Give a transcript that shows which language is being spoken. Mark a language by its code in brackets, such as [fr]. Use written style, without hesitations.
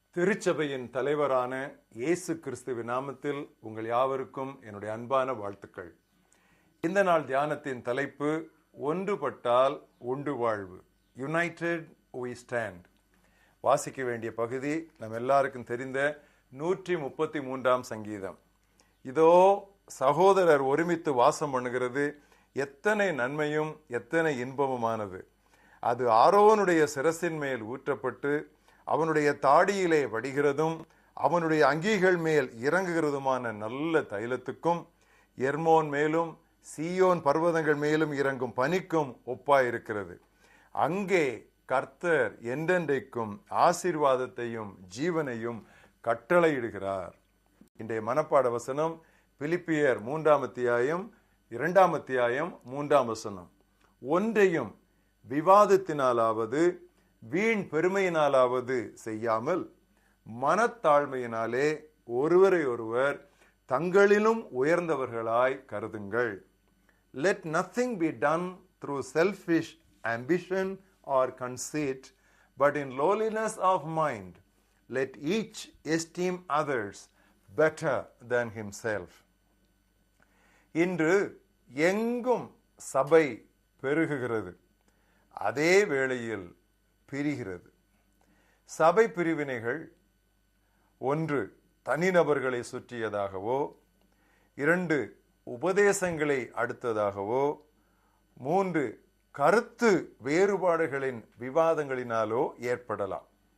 [ta] திருச்சபையின் தலைவரான இயேசு கிறிஸ்துவின் நாமத்தில் உங்கள் யாவருக்கும் என்னுடைய அன்பான வாழ்த்துக்கள். இந்த நாள் தியானத்தின் தலைப்பு ஒன்றுபட்டால் உண்டு வாழ்வு. [en] United we stand. [ta] வாசிக்க வேண்டிய பகுதி நம் எல்லாருக்கும் தெரிந்த 133ஆம் சங்கீதம். இதோ சகோதரர் ஒருமித்து வாசம் பண்ணுகிறது, எத்தனை நன்மையும் எத்தனை இன்பமுமானது. அது ஆரோனுடைய சிரசின் மேல் ஊற்றப்பட்டு அவனுடைய தாடியிலே வடிகிறதும் அவனுடைய அங்கிகள் மேல் இறங்குகிறதுமான நல்ல தைலத்துக்கும் எர்மோன் மேலும் சீயோன் பர்வதங்கள் மேலும் இறங்கும் பனிக்கும் ஒப்பாயிருக்கிறது. அங்கே கர்த்தர் என்றென்றைக்கும் ஆசீர்வாதத்தையும் ஜீவனையும் கட்டளையிடுகிறார். இன்றைய மனப்பாட வசனம் பிலிப்பியர் 3ஆம் அத்தியாயம் 2ஆம் அத்தியாயம் 3ஆம் வசனம். ஒன்றையும் விவாதத்தினாலாவது வீண் பெருமையினாலாவது செய்யாமல் மனத்தாழ்மையினாலே ஒருவரை ஒருவர் தங்களிலும் உயர்ந்தவர்களாய் கருதுங்கள். [en] Let nothing be done through selfish ambition or conceit, but in lowliness of mind let each esteem others better than himself. [ta] இன்று எங்கும் சபை பெருகுகிறது, அதே வேளையில் பிரிகிறது. சபை பிரிவினைகள் 1 தனிநபர்களை சுற்றியதாகவோ, 2 உபதேசங்களை அடுத்ததாகவோ, 3 கருத்து வேறுபாடுகளின் விவாதங்களினாலோ ஏற்படலாம்.